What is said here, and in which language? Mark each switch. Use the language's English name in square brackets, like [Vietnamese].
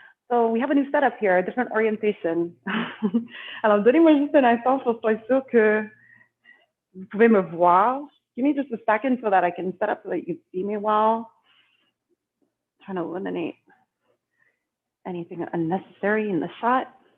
[English] So we have a new setup here, a different orientation. [French] Alors, donnez-moi juste un instant pour être sûr que vous pouvez me voir. [English] Give me just a second so that I can set up so that you can see me well. I'm trying to eliminate anything unnecessary in the shot.